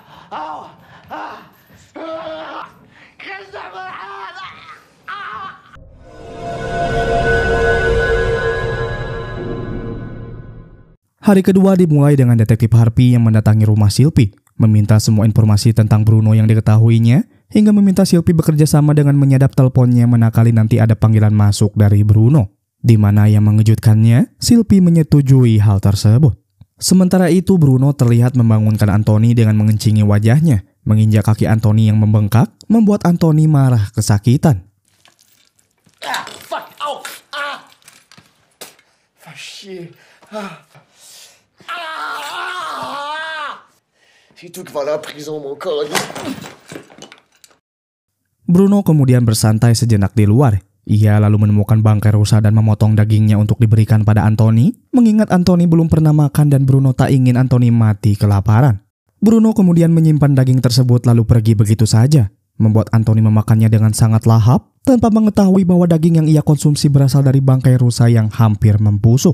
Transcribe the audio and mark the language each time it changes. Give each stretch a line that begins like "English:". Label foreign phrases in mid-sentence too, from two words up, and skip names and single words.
Indonesian: Hari kedua dimulai dengan detektif Harvey yang mendatangi rumah Sylvie, meminta semua informasi tentang Bruno yang diketahuinya, hingga meminta Sylvie bekerja sama dengan menyadap teleponnya manakala nanti ada panggilan masuk dari Bruno. Di mana yang mengejutkannya, Sylvie menyetujui hal tersebut. Sementara itu, Bruno terlihat membangunkan Anthony dengan mengencingi wajahnya. Menginjak kaki Anthony yang membengkak, membuat Anthony marah kesakitan. Ah, fuck, ow, ah!
French: Fais chier, ah! Ah! C'est tout qui va aller en prison, mon corps.
Indonesian: Bruno kemudian bersantai sejenak di luar. Ia lalu menemukan bangkai rusa dan memotong dagingnya untuk diberikan pada Anthony, mengingat Anthony belum pernah makan dan Bruno tak ingin Anthony mati kelaparan. Bruno kemudian menyimpan daging tersebut lalu pergi begitu saja, membuat Anthony memakannya dengan sangat lahap tanpa mengetahui bahwa daging yang ia konsumsi berasal dari bangkai rusa yang hampir membusuk.